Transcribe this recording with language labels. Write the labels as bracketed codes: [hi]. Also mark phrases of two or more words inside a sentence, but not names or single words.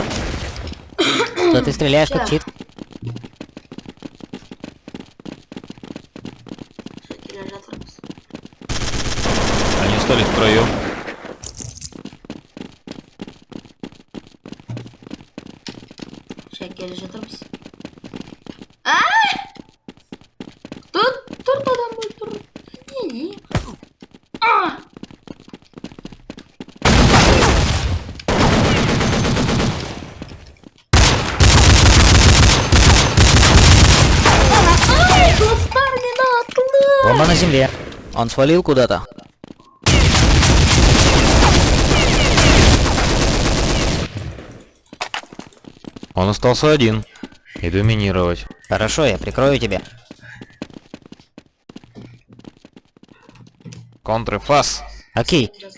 [ru] Что ты стреляешь как чит? Они остались втроем. [kk] Сейчас келе жатырмыз. Тұр адам ғой, тұр. Не? Достар, мені атылды. [ru] Бомба на земле. Он свалил куда-то. Он остался один. И доминировать. Хорошо, я прикрою тебя. Контрфас. Окей.